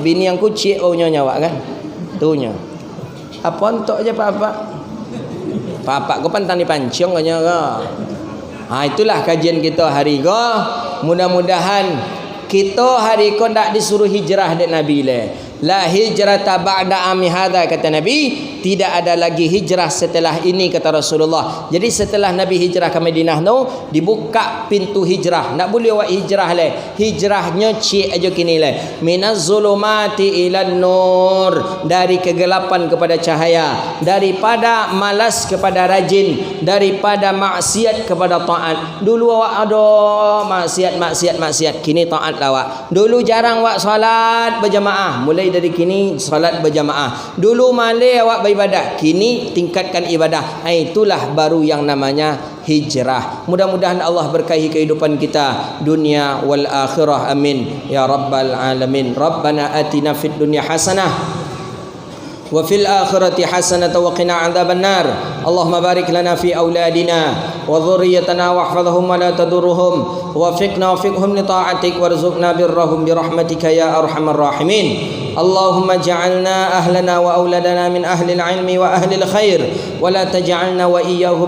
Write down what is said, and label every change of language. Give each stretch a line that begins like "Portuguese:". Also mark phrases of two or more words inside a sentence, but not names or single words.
Minangkabau: Bini angku cik punya nyawa kan? Tu nya. Apa entok je pak-pak? Pak-pak kau pantang dipancung kanya ke? Itulah kajian kita hari ko. Mudah-mudahan kita hari ko tak disuruh hijrah dek Nabi le.
Arabic: لا هجرة بعد عامي هذا,
Minangkabau: kata Nabi, tidak ada lagi hijrah setelah ini, kata Rasulullah. Jadi setelah Nabi hijrah ke Madinah tu, dibuka pintu hijrah. Tak boleh awak hijrah le. Hijrahnya cik aja kini le.
Arabic: من الظلمات إلى النور,
Minangkabau: dari kegelapan kepada cahaya, daripada malas kepada rajin, daripada maksiat kepada taat. Dulu awak ada maksiat, kini taat awak. Dulu jarang awak salat berjamaah, mulai dari kini salat berjamaah. Dulu malas awak beribadah, kini tingkatkan ibadah. Itulah baru yang namanya hijrah. Mudah-mudahan Allah berkahi kehidupan kita
Arabic: الدنيا والآخرة, آمين يا رب العالمين. ربنا آتنا في الدنيا حسنة وفي الآخرة حسنة وقنا عذاب النار اللهم بارك لنا في أولادنا وذريتنا واحفظهم ولا تضرهم ووفقنا وفقهم لطاعتك وارزقنا برهم برحمتك يا أرحم الراحمين اللهم اجعلنا أهلنا وأولادنا من أهل العلم وأهل الخير ولا تجعلنا وإياهم